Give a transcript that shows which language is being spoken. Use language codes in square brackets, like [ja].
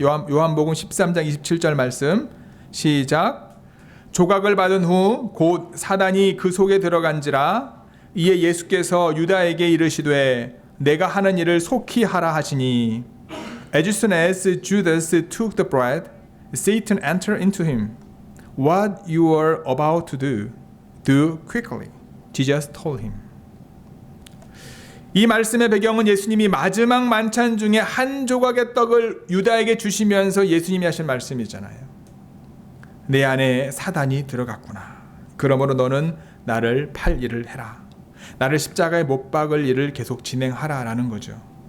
[ko] 요한복음 13장 27절 말씀 시작. 조각을 받은 후 곧 사단이 그 속에 들어간지라 이에 예수께서 유다에게 이르시되 내가 하는 일을 속히 하라 하시니 [en] As soon as Judas took the bread, Satan entered into him. What you are about to do quickly. Jesus told him. [ko] 이 말씀의 배경은 예수님이 마지막 만찬 중에 한 조각의 떡을 유다에게 주시면서 예수님이 하신 말씀이잖아요. 내 안에 사단이 들어갔구나. 그러므로 너는 나를 팔 일을 해라. 나를 십자가에 못 박을 일을 계속 진행하라 라는 거죠.